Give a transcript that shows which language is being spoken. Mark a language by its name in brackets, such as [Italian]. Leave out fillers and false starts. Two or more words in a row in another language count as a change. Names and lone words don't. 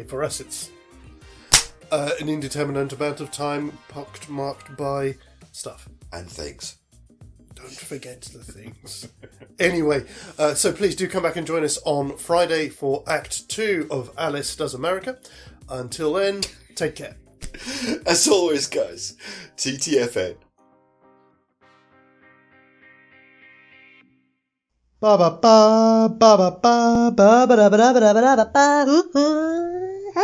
[English] For us, it's an indeterminate amount of time, marked by stuff And things. Don't forget the things. Anyway, so please do come back and join us on Friday for Act 2 of Alice Does America. Until then, take care. As always, guys, TTFN. Ba ba ba ba ba ba ba ba ba ba ba ba ba ba.